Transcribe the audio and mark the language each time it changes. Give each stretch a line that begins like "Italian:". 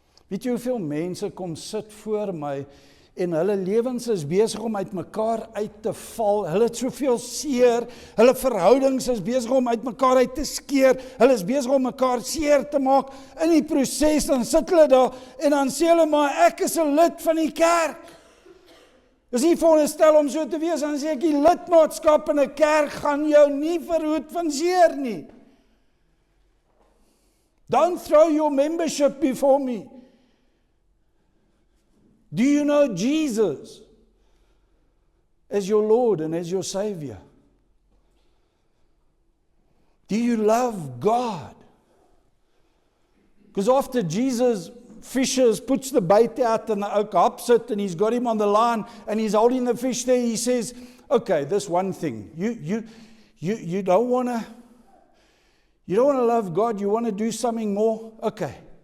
Afrikaans: Weet jy hoeveel mense kom sit voor my en hulle lewens is besig om uit mekaar uit te val. Hulle het soveel seer, hulle verhoudings is besig om uit mekaar uit te skeer. Hulle is besig om mekaar seer te maak in die proses. Dan sit hulle daar en dan sê hulle, maar ek is 'n lid van die kerk. Dis nie veronderstel om so te wees, dan sê ek, die lidmaatskap in 'n kerk gaan jou nie verhoed van seer nie.
English: Don't throw your membership before me. Do you know Jesus as your Lord and as your Savior? Do you love God? Because after Jesus fishes, puts the bait out and the ou haps it and he's got him on the line and he's holding the fish there, he says, okay, this one thing, you don't want to love God, you want to do something more? Okay.